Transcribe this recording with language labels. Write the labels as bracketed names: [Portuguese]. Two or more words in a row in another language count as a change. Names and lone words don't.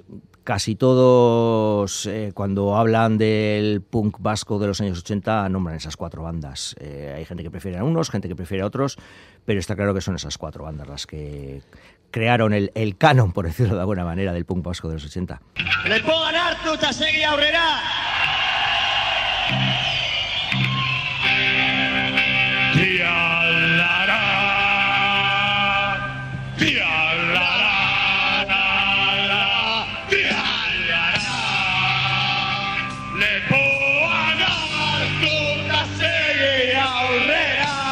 [Spanish] Casi todos, cuando hablan del punk vasco de los años 80, nombran esas cuatro bandas. Hay gente que prefiere a unos, gente que prefiere a otros, pero está claro que son esas cuatro bandas las que crearon el canon, por decirlo de alguna manera, del punk vasco de los 80. [Basque] Lepoan hartu eta segi aurrera! Tialara! Tialara! Lepoan hartu eta segi aurrera!